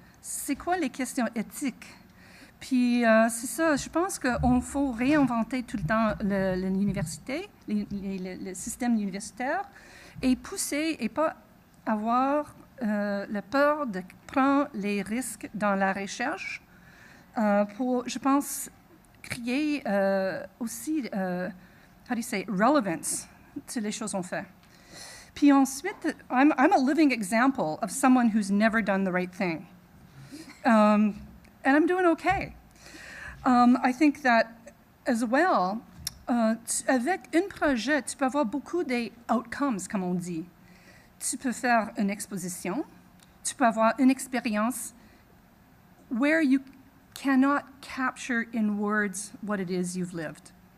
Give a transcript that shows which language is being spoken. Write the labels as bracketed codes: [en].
[fr] C'est quoi les questions éthiques? Puis c'est ça, je pense qu'il faut réinventer tout le temps l'université, le système universitaire, et pousser et pas avoir la peur de prendre les risques dans la recherche pour, je pense, créer aussi, [en] how do you say, relevance [fr] to les choses qu'on fait. Puis ensuite, [en] I'm a living example of someone who's never done the right thing. And I'm doing okay. I think that as well, [fr] avec un projet, tu peux avoir beaucoup des outcomes, comme on dit. Tu peux faire une exposition, tu peux avoir une expérience [en] where you cannot capture in words what it is you've lived.